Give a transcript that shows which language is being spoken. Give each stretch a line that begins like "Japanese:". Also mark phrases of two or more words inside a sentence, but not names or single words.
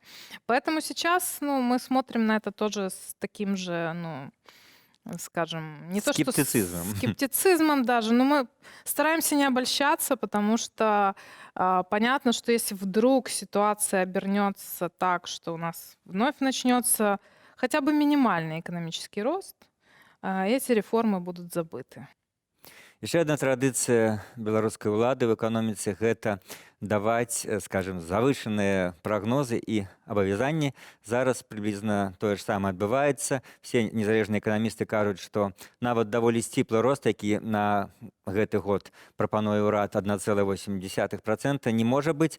Russian: Поэтому сейчас, мы смотрим на это тоже с таким же, скажем, не то что скептицизмом даже, но мы стараемся не обольщаться, потому что понятно, что если вдруг ситуация обернется так, что у нас вновь начнется хотя бы минимальный экономический рост, эти реформы будут забыты. Еще одна
Belarusian: традыцыя беларускай улады в эканоміцы — гэта даваць, скажем, завышаныя прагнозы і абавязанні. Зараз прыблізна тое ж самае адбываецца. Все незалежныя эканамісты кажуць, што нават даволі сціплы рост, які на гэты год прапануе ўрад 1,8%, не можа быць.